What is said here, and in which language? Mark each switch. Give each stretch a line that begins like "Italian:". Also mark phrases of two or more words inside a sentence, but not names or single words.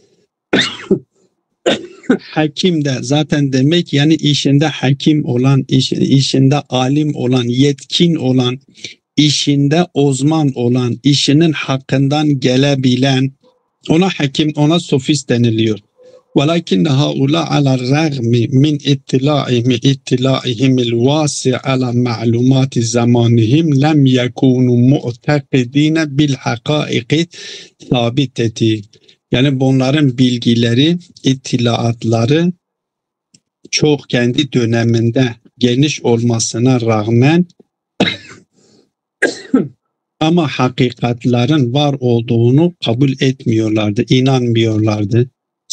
Turkish: Hakim de zaten demek yani işinde hakim olan, işinde alim olan, yetkin olan, işinde uzman olan, işinin hakkından gelebilen ona hakim, ona sofist deniliyor.
Arabic: وَلَكِنَّ هَؤُلَاءَ عَلَى الرَّغْمِ مِنْ اِطِّلَاعِهِمِ الْوَاسِعِ عَلَى مَعْلُومَاتِ زَمَانِهِمْ لَمْ يَكُونُوا مُعْتَقِدِينَ بِالْحَقَائِقِ ثَابِتَةِ.
Turkish: Yani bunların bilgileri, ittilaatları çok kendi döneminde geniş olmasına rağmen ama hakikatlerin var olduğunu kabul etmiyorlardı, inanmıyorlardı.